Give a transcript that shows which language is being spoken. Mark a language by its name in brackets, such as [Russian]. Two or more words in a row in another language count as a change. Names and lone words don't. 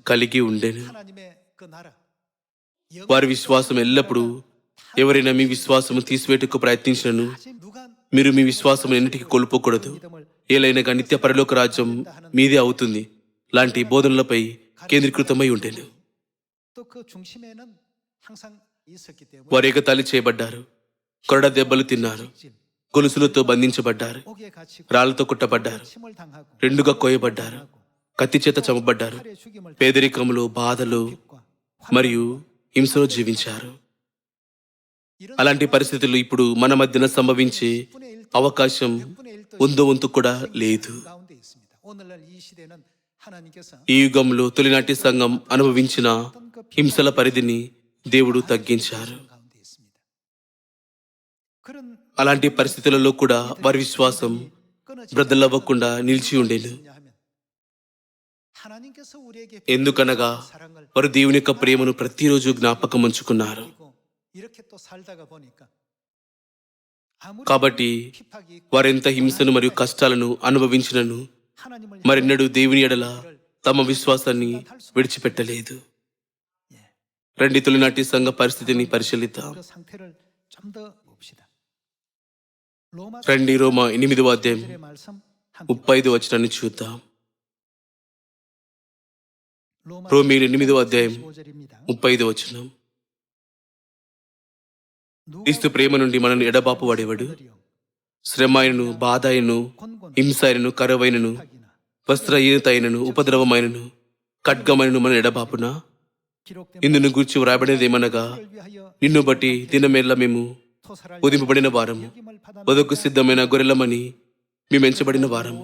[Telugu] కలిగి ఉండెను. [Korean] 하나님의 그 나라 [Telugu] వారి విశ్వాసం ఎల్లప్పుడూ ఎవరైనా మీ విశ్వాసము తీసివేటకు ప్రయత్నించినను [Korean] 아직 누가 [Telugu] మీరు మీ విశ్వాసం ఎన్నిటికీ కోల్పోకూడదు. [Korean] 믿음을 [Telugu] ఏలైనగా నిత్య పరలోక రాజ్యం మీదే అవుతుంది లాంటి బోధనలపై కేంద్రీకృతమై ఉండేను. [Korean] 또 그 중심에는 항상 있었기 때문에 [Telugu] వారు ఎగతాళి చేయబడ్డారు, కొరడ దెబ్బలు తిన్నారు, గొలుసులతో బంధించబడ్డారు, [Korean] 옥에 갇히고 [Telugu] రాళ్లతో కుట్టబడ్డారు, [Korean] 침을 당하고 [Telugu] రెండుగా కోయబడ్డారు, కత్తి చేత చంపబడ్డారు, [Korean] 칼에 죽임을 [Telugu] పేదరికంలో బాధలు [Korean] 핍과 [Telugu] మరియు హింసలో జీవించారు. [Korean] 이런 [Telugu] అలాంటి పరిస్థితులు ఇప్పుడు మన మధ్యన సంభవించే [Korean] 10분의 1 [Telugu] అవకాశం [Korean] 100분의 1도 [Telugu] ఉందో వంతు కూడా లేదు. [Korean] 가운데 있습니다. 오늘날 이 시대는 하나님께서 [Telugu] ఈ యుగంలో తొలినాటి సంఘం అనుభవించిన హింసల పరిధిని దేవుడు తగ్గించారు. [Korean] 가운데 있습니다. 그런 [Telugu] అలాంటి పరిస్థితులలో కూడా వారి విశ్వాసం [Korean] 끊어지지 [Telugu] బ్రద్దలవ్వకుండా నిలిచి ఉండేను. [Korean] 않느냐면 하나님께서 우리에게 [Telugu] ఎందుకనగా [Korean] 사랑을 [Telugu] వారు దేవుని యొక్క ప్రేమను ప్రతిరోజు జ్ఞాపకం ఉంచుకున్నారు. [Korean] 그리고 이렇게 또 살다가 보니까 아무리 [Telugu] కాబట్టి [Korean] 핍박이 있고 [Telugu] వారెంత హింసను మరియు కష్టాలను అనుభవించినను [Korean] 하나님을 [Telugu] మరెన్నడూ దేవుని ఎడల [Korean] 향하는 길을 [Telugu] తమ విశ్వాసాన్ని విడిచిపెట్టలేదు. రండి తొలినాటి సంఘ పరిస్థితిని పరిశీలిద్దాం. [Korean] 그 상태를 좀 더 봅시다. [Telugu] రండి రోమా 8వ అధ్యాయం [Korean] 15절의 말씀 함께 [Telugu] 35 వచనాన్ని చూద్దాం. [Korean] 로마 [Telugu] రోమీయులు 8వ అధ్యాయం [Korean] 15절입니다. [Telugu] 35 వచనం. క్రీస్తు ప్రేమ నుండి మనల్ని ఎడబాపు వాడేవాడు. శ్రమ అయినను, బాధ అయినను, హింస అయినను, కరువైనను, వస్త్రహీనత అయినను, ఉపద్రవమైనను, ఖడ్గమైనను మన ఎడబాపున ఇందును గూర్చి వ్రాయబడినదేమనగా, నిన్ను బట్టి దినమేళ్ళ మేము ఉదింపబడిన వారము, వదకు సిద్ధమైన గొర్రెలమని మేము ఎంచబడిన వారము.